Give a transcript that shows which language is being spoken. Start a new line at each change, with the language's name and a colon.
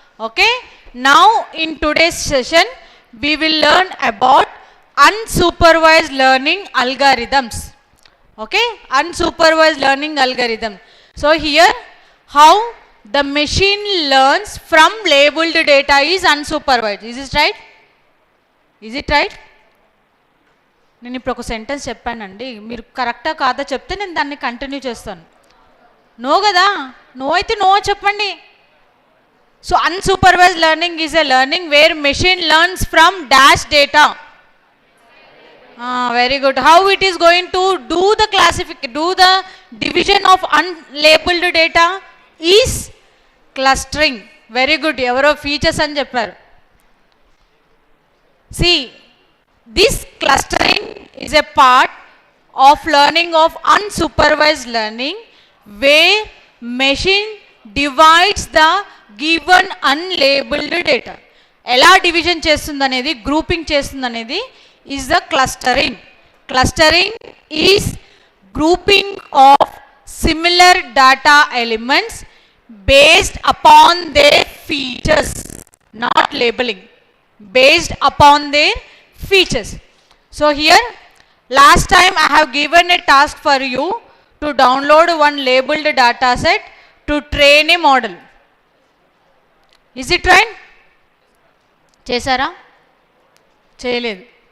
English: Okay, now in today's session we will learn about unsupervised learning algorithms. Okay, unsupervised learning algorithm. So here, how the machine learns from labeled data is unsupervised. Is it right? Is it right?
Telugu: నేను ఇప్పుడు ఒక sentence చెప్పానండి, మీరు కరెక్టా కాదా చెప్తే నేను దాన్ని కంటిన్యూ చేస్తాను. నో కదా? నో అయితే నో చెప్పండి.
English: So unsupervised learning is a learning where machine learns from dash data. Very good. How it is going to do the division of unlabeled data is clustering. Very good.
Telugu: ఎవరో features అని చెప్పారు.
English: See, this clustering is a part of learning of unsupervised learning where machine divides the given unlabeled data.
Telugu: ఎలా division చేస్తుంది అనేది, grouping చేస్తుంది అనేది
English: is the clustering. Clustering is grouping of similar data elements based upon their features, not labeling, based upon their features. So here, last time I have given a task for you to download one labeled data set to train a model. Is it right?
Telugu: చేశారా? చేయలేదు.